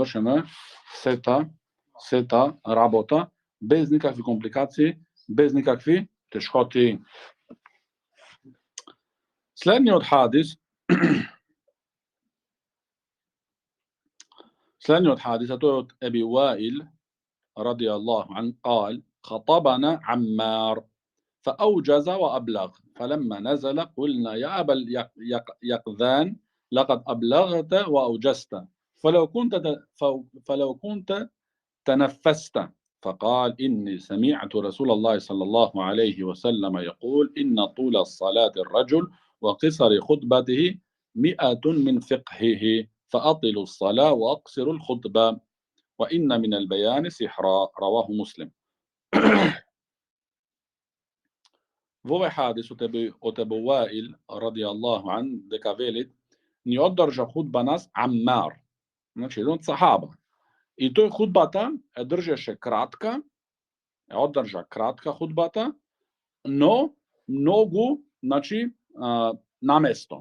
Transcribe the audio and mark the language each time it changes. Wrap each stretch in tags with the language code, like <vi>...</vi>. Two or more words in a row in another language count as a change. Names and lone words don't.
<mk>Завршено е сета сета работа, без никакви компликации, без никакви тешкоти. Следниот хадис, а тој од Еби Уаил</mk> <ar>رضي الله عنه قال خطبنا عمار فأوجز وأبلغ فلما نزل قلنا يا أبا يقظان لقد أبلغت وأوجزت فلو كنت تنفست فقال إني سمعت رسول الله صلى الله عليه وسلم يقول إن طول الصلاة الرجل وقصر خطبته 100 من فقهه فأطلوا الصلاة وأقصروا الخطبة وإن من البيان سحرا رواه مسلم.</ar> <mk>Во овој хадис од Ебу Ваил</mk> <ar>رضي الله عنه</ar> <mk>дека велит ни одржа худба нас Аммар, значи еден сахаба. И тој худбата е држеше кратка, одржа кратка худбата, но многу, значи, наместо.</mk>